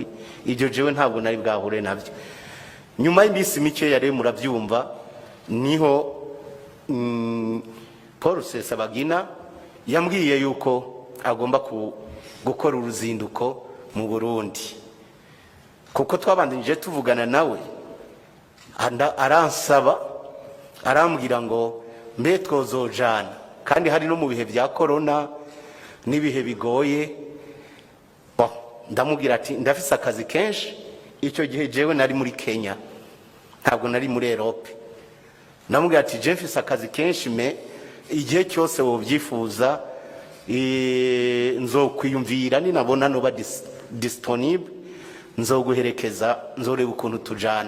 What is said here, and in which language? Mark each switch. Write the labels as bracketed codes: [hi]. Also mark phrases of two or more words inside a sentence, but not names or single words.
[rn] Ibyo jewe ntabwo nari bwahure nabyo. Nyuma y'imisi mike yare murabyumva, niho Paul Rusesabagina yambwiye yuko agomba gukora uruzinduko mu Burundi, kuko twabandije tuvugana nawe. Aransaba, arambwira ngo mbe twozojana, kandi hari no mu bihe bya corona n'ibihe bigoye. Ndamubwira ati ndafise akazi kenshi. Icyo gihe jewe nari muri Kenya, ntabwo nari muri Europe. Ndamubwira ati je mfise akazi kenshi, igihe cyose wobyifuza nzokwiyumvira, ninabona noba disponible nzoguherekeza, nzoreba ukuntu tujana.